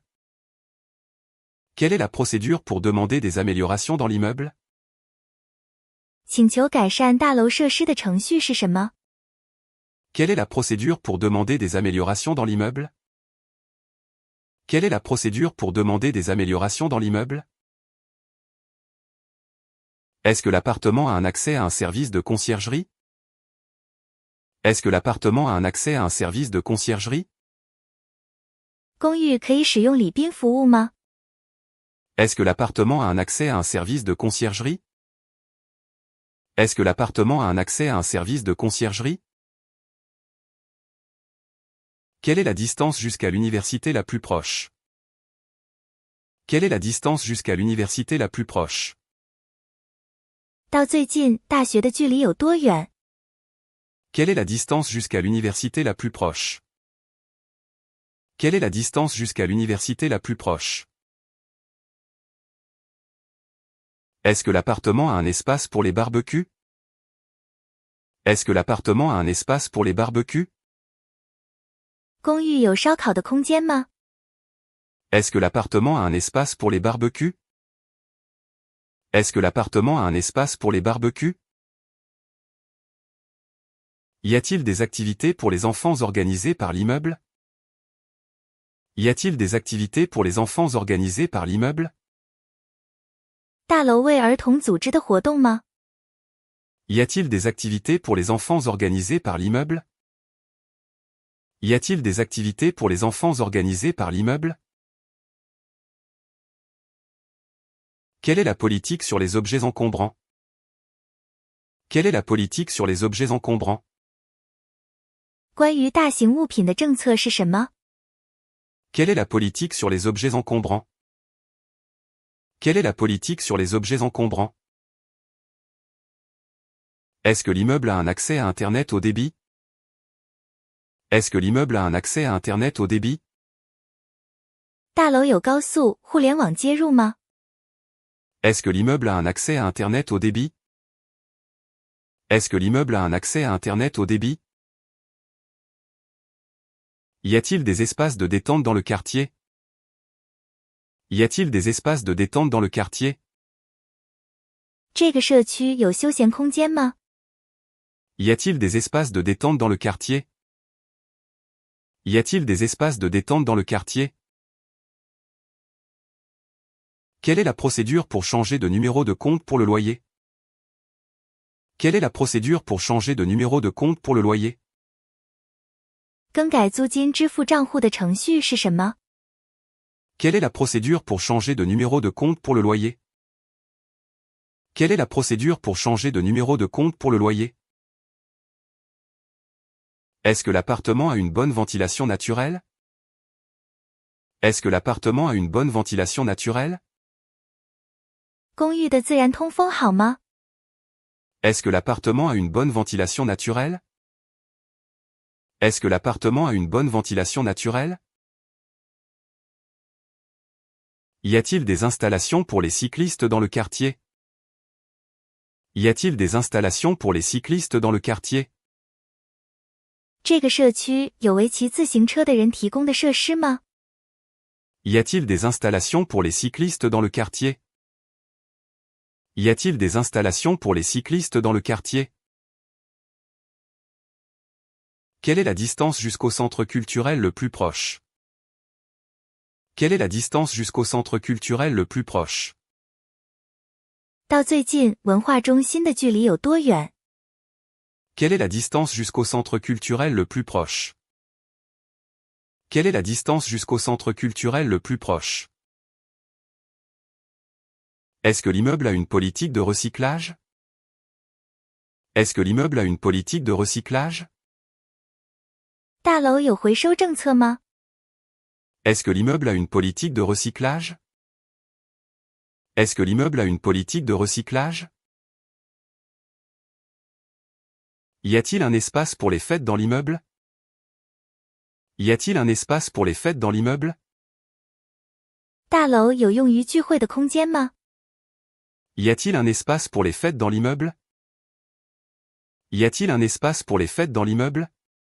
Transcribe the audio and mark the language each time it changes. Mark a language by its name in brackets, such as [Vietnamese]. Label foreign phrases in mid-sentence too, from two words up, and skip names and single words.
[French] Quelle est la procédure pour demander des améliorations dans l'immeuble? [Chinese] 请求改善大楼设施的程序是什么？ [French] Quelle est la procédure pour demander des améliorations dans l'immeuble? Quelle est la procédure pour demander des améliorations dans l'immeuble? Est-ce que l'appartement a un accès à un service de conciergerie? Est-ce que l'appartement a un accès à un service de conciergerie? [Chinese] 公寓可以使用礼宾服务吗？ [French] Est-ce que l'appartement a un accès à un service de conciergerie? Est-ce que l'appartement a un accès à un service de conciergerie? Quelle est la distance jusqu'à l'université la plus proche? Quelle est la distance jusqu'à l'université la plus proche? [Chinese] 到最近大学的距离有多远？ [French] Quelle est la distance jusqu'à l'université la plus proche? Quelle est la distance jusqu'à l'université la plus proche? Est-ce que l'appartement a un espace pour les barbecues? Est-ce que l'appartement a un espace pour les barbecues? [Chinese] 公寓有烧烤的空间吗？ [French] Est-ce que l'appartement a un espace pour les barbecues? Est-ce que l'appartement a un espace pour les barbecues? Y a-t-il des activités pour les enfants organisées par l'immeuble? Y a-t-il des activités pour les enfants organisées par l'immeuble? [Chinese] 大楼为儿童组织的活动吗？ [French] Y a-t-il des activités pour les enfants organisées par l'immeuble? Y a-t-il des activités pour les enfants organisées par l'immeuble? Quelle est la politique sur les objets encombrants? Quelle est la politique sur les objets encombrants? [Chinese] 关于大型物品的政策是什么？ [French] Quelle est la politique sur les objets encombrants? Quelle est la politique sur les objets encombrants? Est-ce que l'immeuble a un accès à Internet haut débit? Est-ce que l'immeuble a un accès à Internet haut débit? [Chinese] 大楼有高速互联网接入吗？ [French] Est-ce que l'immeuble a un accès à Internet haut débit? Est-ce que l'immeuble a un accès à Internet haut débit? Y a-t-il des espaces de détente dans le quartier? Y a-t-il des espaces de détente dans le quartier? [Chinese] 这个社区有休闲空间吗？ [French] Y a-t-il des espaces de détente dans le quartier? Y a-t-il des espaces de détente dans le quartier? Quelle est la procédure pour changer de numéro de compte pour le loyer? Quelle est la procédure pour changer de numéro de compte pour le loyer? [Chinese] 更改租金支付账户的程序是什么？ [French] Quelle est la procédure pour changer de numéro de compte pour le loyer? Quelle est la procédure pour changer de numéro de compte pour le loyer? Est-ce que l'appartement a une bonne ventilation naturelle? Est-ce que l'appartement a une bonne ventilation naturelle? [Chinese] 公寓的自然通风好吗？ [French] Est-ce que l'appartement a une bonne ventilation naturelle? Est-ce que l'appartement a une bonne ventilation naturelle? Y a-t-il des installations pour les cyclistes dans le quartier? Y a-t-il des installations pour les cyclistes dans le quartier? [Chinese] 这个社区有为骑自行车的人提供的设施吗？ [French] Y a-t-il des installations pour les cyclistes dans le quartier? Y a-t-il des installations pour les cyclistes dans le quartier? Quelle est la distance jusqu'au centre culturel le plus proche? Quelle est la distance jusqu'au centre culturel le plus proche? [Chinese] 到最近文化中心的距离有多远？ [French] Quelle est la distance jusqu'au centre culturel le plus proche? Quelle est la distance jusqu'au centre culturel le plus proche? Est-ce que l'immeuble a une politique de recyclage? Est-ce que l'immeuble a une politique de recyclage? [Chinese] 大楼有回收政策吗？ [French] Est-ce que l'immeuble a une politique de recyclage? Est-ce que l'immeuble a une politique de recyclage? Y a-t-il un espace pour les fêtes dans l'immeuble? Y a-t-il un espace pour les fêtes dans l'immeuble? [Chinese] 大楼有用于聚会的空间吗？ [French] Y a-t-il un espace pour les fêtes dans l'immeuble? Y a-t-il un espace pour les fêtes dans l'immeuble?